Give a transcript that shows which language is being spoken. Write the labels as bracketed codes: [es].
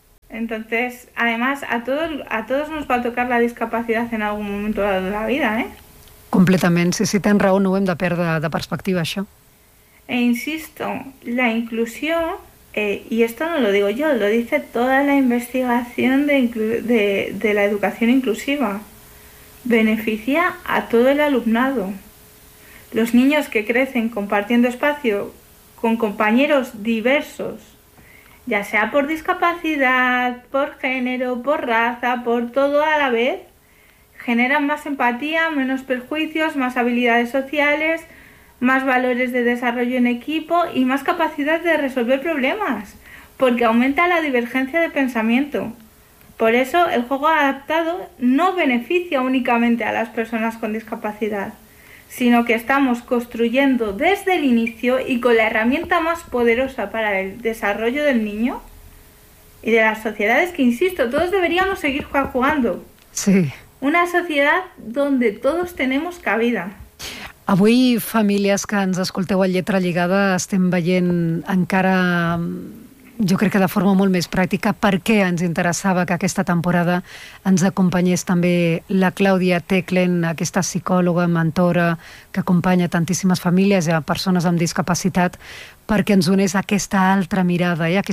[es] Entonces, además, a todos nos va a tocar la discapacidad en algún momento de la vida, ¿eh? [ca] Completament, sí, sí, tens raó, no ho hem de perdre de perspectiva, això. [es] E insisto, la inclusión, y esto no lo digo yo, lo dice toda la investigación de la educación inclusiva, beneficia a todo el alumnado. Los niños que crecen compartiendo espacio con compañeros diversos, ya sea por discapacidad, por género, por raza, por todo a la vez, generan más empatía, menos perjuicios, más habilidades sociales... más valores de desarrollo en equipo y más capacidad de resolver problemas, porque aumenta la divergencia de pensamiento. Por eso el juego adaptado no beneficia únicamente a las personas con discapacidad, sino que estamos construyendo desde el inicio y con la herramienta más poderosa para el desarrollo del niño y de las sociedades que, insisto, todos deberíamos seguir jugando. Sí. Una sociedad donde todos tenemos cabida. [ca] Avui, famílies que ens escolteu a Lletra Lligada, estem veient encara, jo crec que de forma molt més pràctica, per què ens interessava que aquesta temporada ens acompanyés també la Clàudia Teclen, aquesta psicòloga, mentora, que acompanya tantíssimes famílies i a persones amb discapacitat, perquè ens donés aquesta altra mirada, eh?